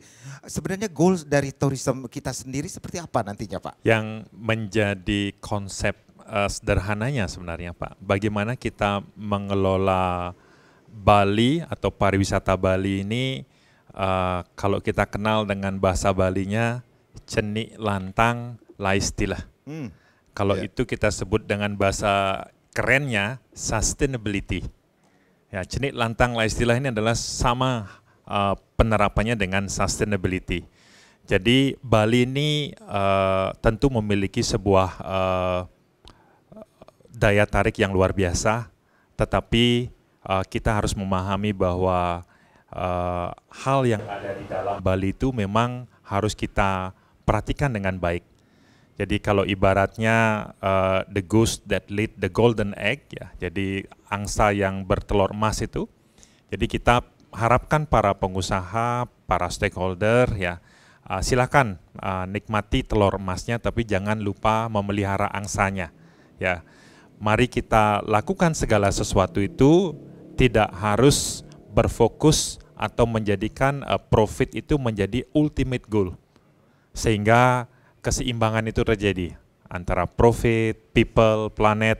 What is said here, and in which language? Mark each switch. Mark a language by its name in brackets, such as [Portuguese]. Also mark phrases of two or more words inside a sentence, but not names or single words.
[Indonesian] Sebenarnya goals dari tourism kita sendiri seperti apa nantinya Pak? Yang menjadi konsep sederhananya sebenarnya Pak, bagaimana kita mengelola Bali atau pariwisata Bali ini, kalau kita kenal dengan bahasa Balinya, [Balinese] cenik lantang [Indonesian] laistilah. Kalau Ya. itu kita sebut dengan bahasa kerennya sustainability. Ya, [Balinese] cenik lantang [Indonesian] laistilah ini adalah sama penerapannya dengan sustainability. Jadi Bali ini tentu memiliki sebuah daya tarik yang luar biasa, tetapi kita harus memahami bahwa hal yang ada di dalam Bali itu memang harus kita perhatikan dengan baik. Jadi kalau ibaratnya [English] the goose that laid the golden egg, [Indonesian] ya, jadi angsa yang bertelur emas itu. Jadi kita harapkan para pengusaha, para stakeholder, ya, silakan nikmati telur emasnya, tapi jangan lupa memelihara angsanya. Ya, mari kita lakukan segala sesuatu itu tidak harus berfokus atau menjadikan profit itu menjadi [English] ultimate goal, [Indonesian] sehingga keseimbangan itu terjadi antara [English] profit, people, planet.